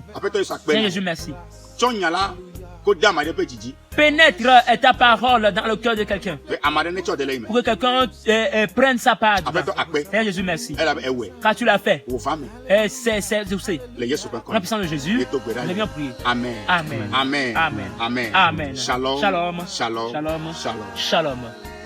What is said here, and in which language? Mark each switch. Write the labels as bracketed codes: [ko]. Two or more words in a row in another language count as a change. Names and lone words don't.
[fr] Seigneur Jésus, merci. Pénètre ta parole dans le cœur de quelqu'un. Pour que quelqu'un prenne sa part. Seigneur Jésus, merci. Car tu l'as fait. C'est aussi. Dans la puissance de Jésus, nous devions prier. Amen. Amen. Amen. Amen. Amen. Amen. Shalom. Shalom. Shalom. Shalom. Shalom. Shalom.